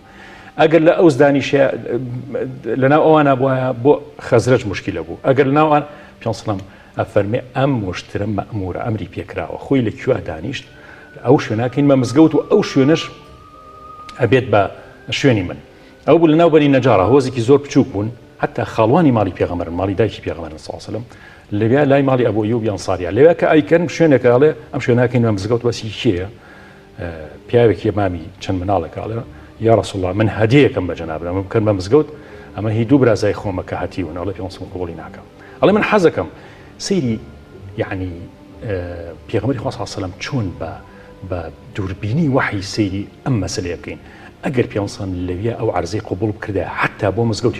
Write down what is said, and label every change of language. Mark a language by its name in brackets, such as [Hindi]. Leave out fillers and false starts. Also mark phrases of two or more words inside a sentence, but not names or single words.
[Central Kurdish] ئەگەر لە ئەوس دانیشە لەناو ئەوانە بووە بۆ خەزرەج مشکلە بوو ئەگەر لەناو ئەوان پێغەمبەر ئەفەرمێ ئەم وشترە مەئمورە ئەمری پێکراوە خۆی لەکوێ دانیشت ئەو شوێناکەین مە مزگەوت و ئەو شوێنەش ئەبێت بە شوێنی من. ئەو بوو لەناو بەنی نەجارە هۆزێکی زۆر بچووک بوون حتى خاڵوانی ماڵی پێغەمبەر ماڵی دایکی پێغەمبەر [Arabic] صلی الله علیه وسلم [Central Kurdish] لەوێ لای ماڵی ئەبوو ئەیوب ئەنساریە لەوێ کە ئایکەن شوێنێکە ئەڵێ ئەم شوێناکەین مە مزگەوت وەسی کێیە پیاوێکی مامی چەند مناڵێکە ئەڵێ [Arabic] یا رسول الله [Central Kurdish] من هەدیەکەم بە جەنابرە من بکەن بە مزگەوت ئەمە هی دوو برازای خۆمە کە هاتیون ئەڵێ پێغەمبەر قبوڵی ناکەم ئەڵێ من حەزەکەم سەیری یعنی پێغەمبەری خوا [Arabic] صلی الله علیه وسلم [Central Kurdish] چۆن بە دووربینی وحی سەیری ئەم مەسەلەیە بکەین ئەگەر پێغەمبەر لەوێ ئەو عەرزەی قبوڵ بکردە حتا بۆ مزگەوتیش